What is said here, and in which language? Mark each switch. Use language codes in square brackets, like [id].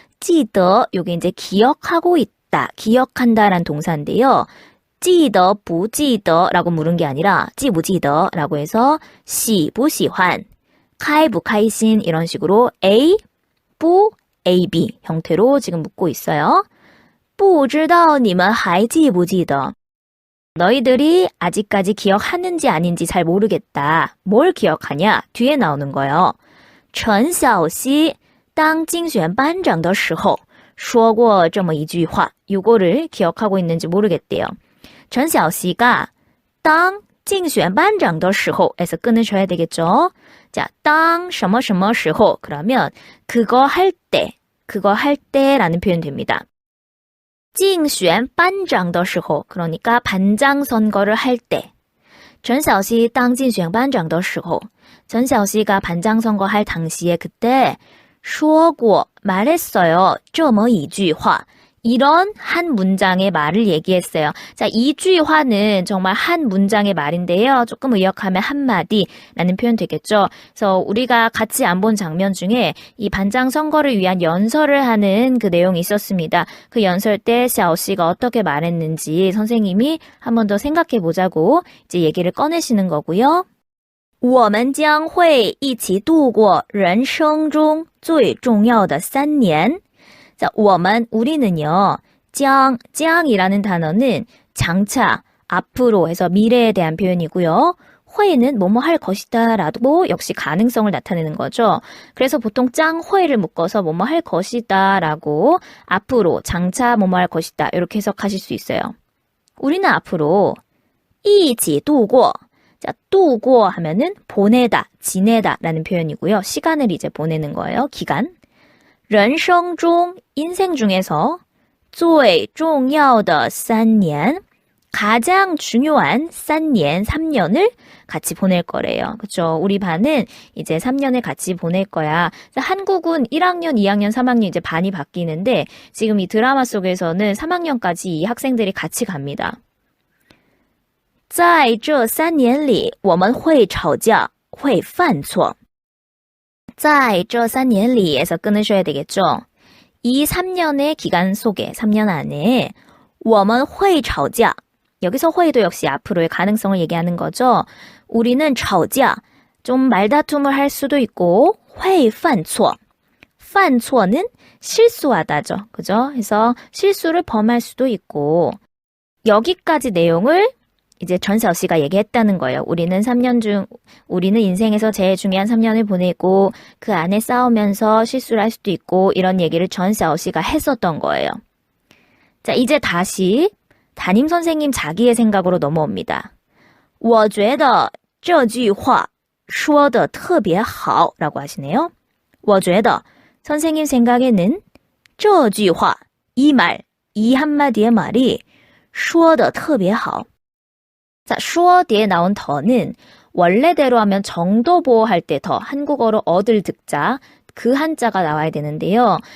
[ko] 记得 요게 이제 기억하고 있다, 기억한다라는 동사인데요. [zh] 记得不记得 [ko] 라고 물은 게 아니라 [zh] 记不记得 [ko] 라고 해서 [zh] 喜不喜欢, 开不开心 [ko] 이런 식으로 A, 부, A, B 형태로 지금 묻고 있어요. [zh] 不知道你们还记不记得? [ko] 너희들이 아직까지 기억하는지 아닌지 잘 모르겠다. 뭘 기억하냐? 뒤에 나오는 거예요. [zh] 陈小希当竞选班长的时候说过这么一句话. [ko] 요거를 기억하고 있는지 모르겠대요. [zh] 陈小希가当竞选班长的时候 [ko] 에서 끊으셔야 되겠죠. 자, [zh] 当什么什么时候 [ko] 그러면 그거 할 때라는 표현 됩니다. [zh] 竞选班长的时候 [ko] 그러니까 반장 선거를 할 때. [zh] 陈小希当竞选班长的时候 [ko] 전小希가 반장 선거할 당시에 그때 [zh] 说过 [ko] 말했어요. [zh] 这么一句话 [ko] 이런 한 문장의 말을 얘기했어요. 자, 이주화는 정말 한 문장의 말인데요. 조금 의역하면 한마디라는 표현 되겠죠. 그래서 우리가 같이 안 본 장면 중에 이 반장 선거를 위한 연설을 하는 그 내용이 있었습니다. 그 연설 때 샤오씨가 어떻게 말했는지 선생님이 한 번 더 생각해 보자고 이제 얘기를 꺼내시는 거고요. [zh] 我们将会一起度过人生中最重要的3年. [ko] 자, [zh] 我们, [ko] 우리는요, 짱이라는 단어는 장차, 앞으로 해서 미래에 대한 표현이고요. 회는 뭐뭐 할 것이다 라고 역시 가능성을 나타내는 거죠. 그래서 보통 짱회를 묶어서 뭐뭐 할 것이다 라고 앞으로, 장차 뭐뭐 할 것이다 이렇게 해석하실 수 있어요. 우리는 앞으로 [zh] 一起度过. [ko] 자, 度过 하면은 보내다, 지내다 라는 표현이고요. 시간을 이제 보내는 거예요. 기간. [zh] 人生中 [ko] 인생 중에서 [zh] 最重要的3年 [ko] 가장 중요한 3년, 3년을 같이 보낼 거래요. 그렇죠? 우리 반은 이제 3년을 같이 보낼 거야. 한국은 1학년, 2학년, 3학년 이제 반이 바뀌는데 지금 이 드라마 속에서는 3학년까지 이 학생들이 같이 갑니다. [zh] 在这3年里我们会吵架会犯错在这3年里에서 끊으셔야 되겠죠. [ko] 이 3년의 기간 속에 3년 안에 [zh] 我们会吵架 [ko] 여기서 회의도 역시 앞으로의 가능성을 얘기하는 거죠. 우리는 吵架 좀 말다툼을 할 수도 있고 [zh] 会犯错 [ko] 犯错는 실수하다죠. 그죠? 그래서 실수를 범할 수도 있고 여기까지 내용을 이제 전샤오 씨가 얘기했다는 거예요. 우리는 인생에서 제일 중요한 3년을 보내고 그 안에 싸우면서 실수를 할 수도 있고 이런 얘기를 전샤오 씨가 했었던 거예요. 자, 이제 다시 담임 선생님 자기의 생각으로 넘어옵니다. [zh] 我觉得这句话说得特别好 [ko] 라고 하시네요. [zh] 我觉得 [ko] 선생님 생각에는 [zh] 这句话 [ko] 이 말, 이 한마디의 말이 [zh] 说得特别好 [ko] 자, 说 뒤에 나온 더는 원래대로 하면 정도보호 할 때 더, 한국어로 얻을 득자, 그 한자가 나와야 되는데요.